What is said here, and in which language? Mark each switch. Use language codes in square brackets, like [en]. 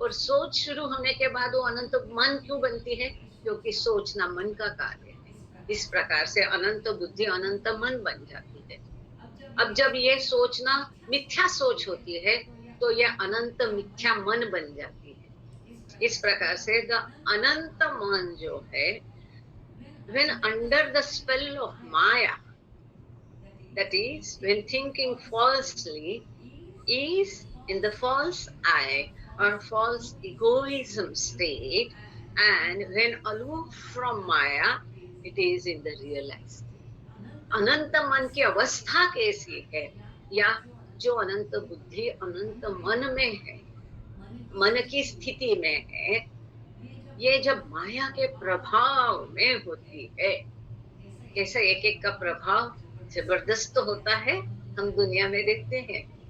[hi] और सोच शुरू होने के बाद वो अनंत मन क्यों बनती है? क्योंकि सोचना मन का कार्य है। इस प्रकार से अनंत बुद्धि अनंत मन बन जाती है। अब जब ये सोचना मिथ्या सोच होती है तो ये अनंत मिथ्या मन बन जाती है। इस प्रकार से द अनंत मन जो है, [en] when under the spell of Maya, that is when thinking falsely, is in the false I or false egoism state, and when aloof from Maya, it is in the realized. [hi] अनंत मन की अवस्था कैसी है, या जो अनंत बुद्धि अनंत मन में है, मन की स्थिति में है, ये जब माया के प्रभाव में होती है, कैसे एक एक का प्रभाव जबरदस्त होता है हम दुनिया में देखते हैं।